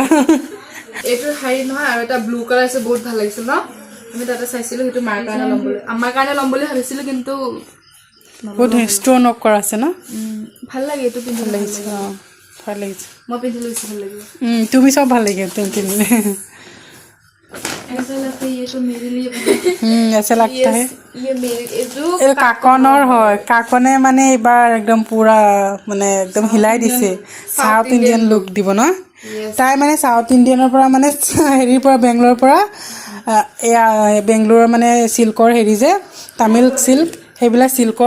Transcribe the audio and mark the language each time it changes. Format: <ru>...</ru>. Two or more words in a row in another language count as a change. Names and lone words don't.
<as>এইটো শাৰী নহয় আৰু এটা</as> <en>blue colour</en> <as>আছে বহুত ভাল লাগিছিল ন আমি তাতে চাইছিলো সেইটো মাৰ কাৰণে ল'ম বুলি আমাৰ কাৰণে ল'ম বুলি ভাবিছিলো কিন্তু বহুত ষ্টন অক কৰা আছে ন ভাল লাগে এইটো পিন্ধি লাগিছে ভাল লাগিছে মই পিন্ধি লৈছো ভাল লাগিব তুমি সব ভাল লাগে তুমি পিন্ধিলে</as> <hi>ऐसा लगता है ये तो मेरे लिए ऐसा लगता है ये मेरे जो</hi> <as>এই কাকনৰ হয় কাকনে মানে এবাৰ একদম পুৰা মানে একদম হিলাই দিছে</as> <en>South Indian look</en> <as>দিব ন তাই মানে সাউথ ইণ্ডিয়ানৰ পৰা মানে হেৰিৰ পৰা বেংগলোৰৰ পৰা এয়া বেংগলোৰৰ মানে সিল্কৰ হেৰি যে তামিল সিল্ক সেইবিলাক সিল্কৰ</as>